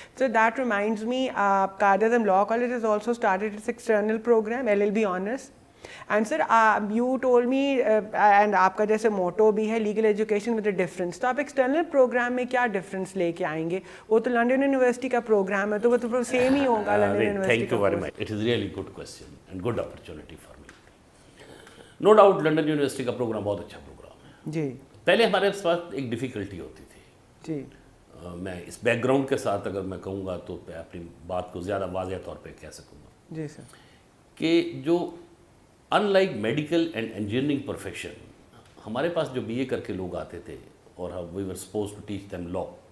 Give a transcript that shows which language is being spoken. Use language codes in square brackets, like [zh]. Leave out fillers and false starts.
[en] So that reminds me, Quaid-e-Azam law college has also started its external programme LLB honours. And sir you told me, [ur] and آپ کا جیسے motto بھی ہے [en] legal education with a difference, [ur] تو آپ external programme میں کیا difference لے کے آئیں گے؟ وہ تو لنڈن یونیورسٹی کا پروگرام ہے, تو وہ تو سیم ہی ہوگا London university. [en] Thank you very much, it is really good question and good opportunity for me. No doubt [ur] London university کا پروگرام بہت اچھا پروگرام ہے. جی. پہلے ہمارے پاس ایک ڈیفیکلٹی ہوتی تھی. جی. میں اس بیک گراؤنڈ کے ساتھ اگر میں کہوں گا تو اپنی بات کو زیادہ واضح طور پہ کہہ سکوں گا. جی سر. کہ جو [en] ان like medical and engineering profession, [ur] ہمارے پاس جو BA کر کے لوگ آتے تھے اور [en] We were suppose to teach them law.